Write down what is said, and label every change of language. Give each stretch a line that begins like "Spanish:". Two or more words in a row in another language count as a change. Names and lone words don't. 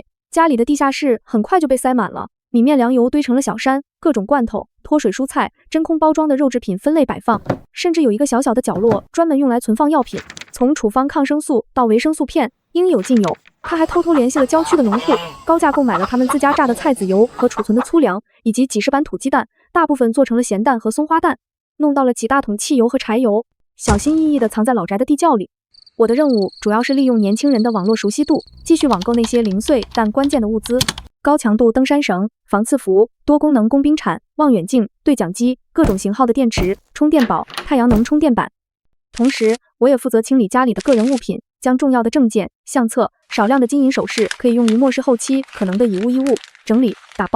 Chinese: 家裡的地下室很快就被塞滿了，米面糧油堆成了小山，各種罐頭、脫水蔬菜、真空包装的肉制品分類擺放，甚至有一个小小的角落專門用來存放藥品，從處方抗生素到維生素片，應有盡有。他還偷偷聯繫了郊區的農戶，高價購買了他們自家榨的菜籽油和儲存的粗糧，以及幾十板土雞蛋，大部分做成了鹹蛋和松花蛋，弄到了幾大桶汽油和柴油，小心翼翼地藏在老宅的地窖裡。我的任務主要是利用年輕人的網絡熟悉度，繼續網購那些零碎但關鍵的物資：高強度登山繩、防刺服、多功能工兵鏟、望遠鏡、對講機、各種型號的電池、充電寶、太陽能充電板。同時，我也負責清理家裡的個人物品，將重要的證件、相冊、少量的金銀首飾可以用於末世後期可能的以物易物整理打包。